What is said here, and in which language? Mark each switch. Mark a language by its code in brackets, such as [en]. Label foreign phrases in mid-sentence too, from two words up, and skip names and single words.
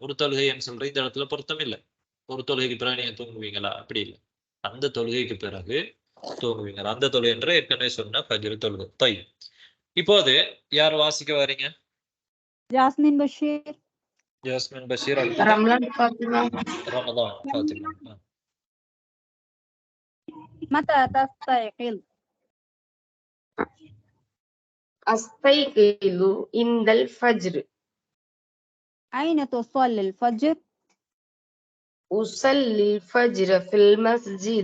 [ta] ஒரு தொழுகைன்னு சொல்ற இந்த இடத்துல பொருத்தம் இல்லை. ஒரு தொழுகைக்கு பிறகு நீங்க தூங்குவீங்களா? அப்படி இல்லை, அந்த தொழுகைக்கு பிறகு தூங்குவீங்களா, அந்த தொழுகை என்ற ஏற்கனவே சொன்ன ஃபஜ்ர் தொழுகை. தை இப்போது யார் வாசிக்க வரீங்க? ஜாஸ்மின் பஷீர். ஜாஸ்மின் பஷீர். ரமலான் ஃபாத்திமா. ரமதான் ஃபாத்திமா. [ar] متى تستيقظ؟ أستيقظ عند الفجر. أين تصلي الفجر؟ أصلي الفجر في المسجد.